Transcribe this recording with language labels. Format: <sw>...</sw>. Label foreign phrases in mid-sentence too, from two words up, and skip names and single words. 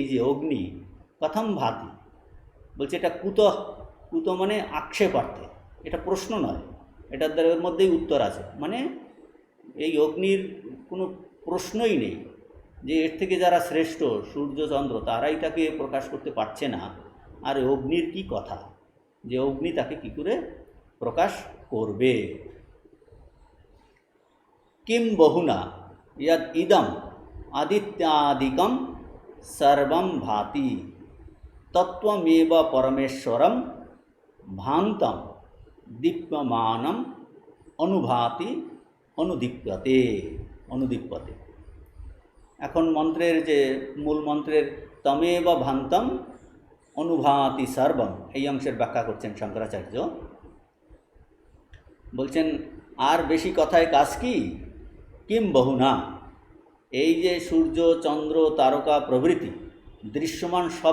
<bn>যে অগ্নি</bn> <sa>কথম ভাতি</sa> <bn>বলছে এটা কুতো কুতো মানে আক্ষেপার্থে এটা প্রশ্ন নয় এটার দ্বারা এর মধ্যেই উত্তর আছে মানে এই অগ্নির কোনো প্রশ্নই নেই যে এর থেকে যারা শ্রেষ্ঠ সূর্য চন্দ্র তারাই তাকে প্রকাশ করতে পারছে না আর অগ্নির কি কথা যে অগ্নি তাকে কি করে প্রকাশ করবে</bn> <sa>किम बहुना यद इदम आदित्यादिकम सर्वं भाति तत्वमेव परमेश्वरम भांतम दीप्यमानम अनुभाति अनुदीप्यते अनुदीप्यते</sa> <bn>এখন মন্ত্রের যে মূল মন্ত্রের</bn> <sa>তমেব ভান্তম অনুভাতি সর্বম</sa> <bn>এই অংশের ব্যাখ্যা করছেন শঙ্করাচার্য বলছেন আর বেশি কথায় কাজ কি</bn> <sa>কিম বহুনা</sa> <bn>এই যে সূর্য চন্দ্র তারকা প্রভৃতি দৃশ্যমান সব</bn>